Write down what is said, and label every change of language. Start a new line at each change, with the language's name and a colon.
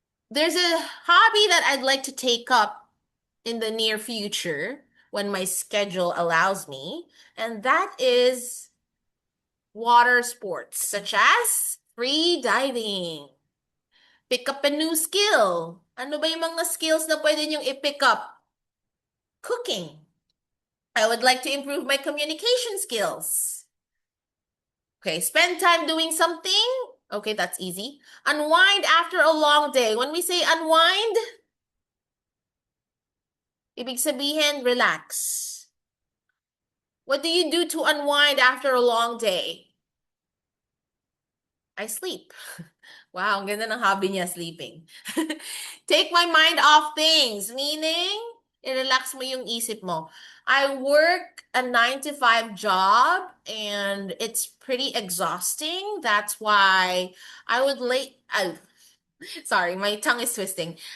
English: There's a hobby that I'd like to take up in the near future when my schedule allows me, and that is water sports, such as free diving. Pick up a new skill.
Filipino: Ano ba yung mga skills na pwede niyong i-pick up?
English: Cooking. I would like to improve my communication skills. Okay, spend time doing something. Okay, that's easy. Unwind after a long day. When we say unwind,
Filipino: ibig sabihin,
English: relax. What do you do to unwind after a long day? I sleep.
Filipino: Wow, ang ganda ng hobby niya, sleeping.
English: Take my mind off things, meaning,
Filipino: i-relax mo yung isip mo.
English: I work a 9 to 5 job and it's pretty exhausting. That's why I would sorry, my tongue is twisting.